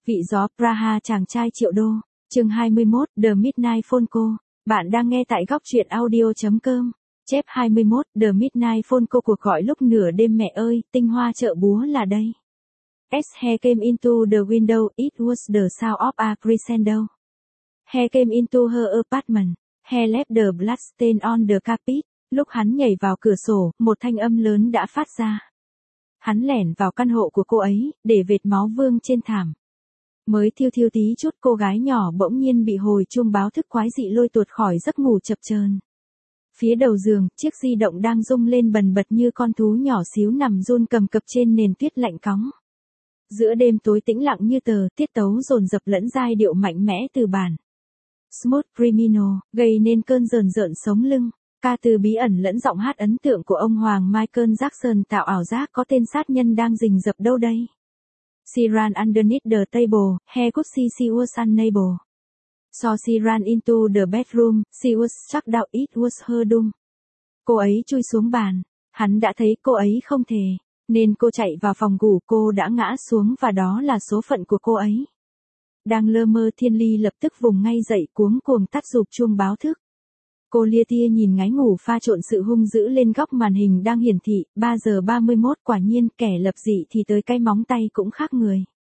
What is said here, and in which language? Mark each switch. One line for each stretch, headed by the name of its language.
Vietnamese: Vị gió, Praha, chàng trai triệu đô. Chương 21, The Midnight Phone Call. Bạn đang nghe tại gocchuyenaudio.com. Chép 21, The Midnight Phone Call, cuộc gọi lúc nửa đêm. Mẹ ơi, tinh hoa chợ búa là đây.
English: As he came into the window, it was the sound of a crescendo. He came into her apartment. He left the bloodstain on the carpet.
Vietnamese: Lúc hắn nhảy vào cửa sổ, một thanh âm lớn đã phát ra. Hắn lẻn vào căn hộ của cô ấy, để vệt máu vương trên thảm. Mới thiêu thiêu tí chút, cô gái nhỏ bỗng nhiên bị hồi chuông báo thức quái dị lôi tuột khỏi giấc ngủ chập chờn. Phía đầu giường, chiếc di động đang rung lên bần bật như con thú nhỏ xíu nằm run cầm cập trên nền tuyết lạnh cóng. Giữa đêm tối tĩnh lặng như tờ, tiết tấu dồn dập lẫn giai điệu mạnh mẽ từ bản Smooth Criminal, gây nên cơn rờn rợn sống lưng. Ca từ bí ẩn lẫn giọng hát ấn tượng của ông hoàng Michael Jackson tạo ảo giác có tên sát nhân đang rình rập đâu đây.
English: She ran underneath the table, he could see she was unable. So she ran into the bedroom, she was struck down, it was her doom.
Vietnamese: Cô ấy chui xuống bàn, hắn đã thấy cô ấy không thể, nên cô chạy vào phòng ngủ, cô đã ngã xuống và đó là số phận của cô ấy. Đang lơ mơ, Thiên Ly lập tức vùng ngay dậy cuống cuồng tắt dục chuông báo thức. Cô lia tia nhìn ngáy ngủ pha trộn sự hung dữ lên góc màn hình đang hiển thị, 3:31, quả nhiên kẻ lập dị thì tới cái móng tay cũng khác người.